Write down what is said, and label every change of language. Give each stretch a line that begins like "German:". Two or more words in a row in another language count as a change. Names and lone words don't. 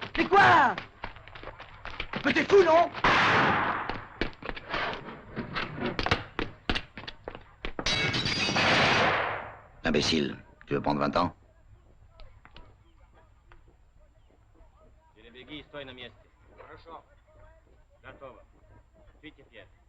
French: Mais quoi? Mais t'es fou, non? Imbécile, tu veux prendre 20 ans?
Russian: Беги, стой на месте. Хорошо. Готово. Пейте пьет.